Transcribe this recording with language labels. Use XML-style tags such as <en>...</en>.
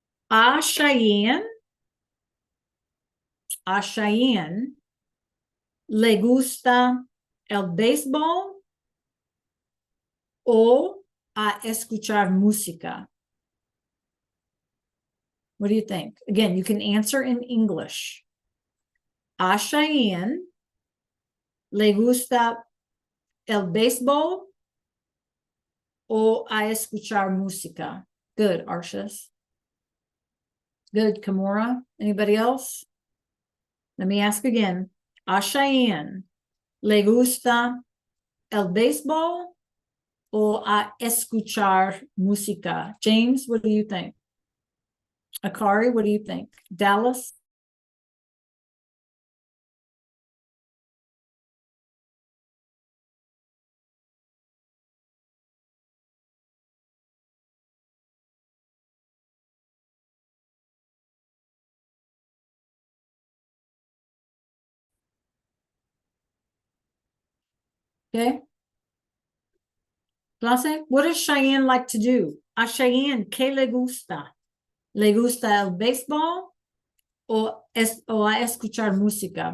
<es>A Cheyenne le gusta el béisbol o a escuchar música?</es> <en>What do you think? Again, you can answer in English.</en> <es>A Cheyenne le gusta el béisbol o a escuchar música?</es> <en>Good, Arshas. Good, Kimura. Anybody else? Let me ask again.</en> <es>A Cheyenne le gusta el béisbol o a escuchar música?</es> <en>James, what do you think? Akari, what do you think? Dallas? Okay. Clase, what does Cheyenne like to do?</en> <es>A Cheyenne, ¿qué le gusta? ¿Le gusta el béisbol o a escuchar música?</es>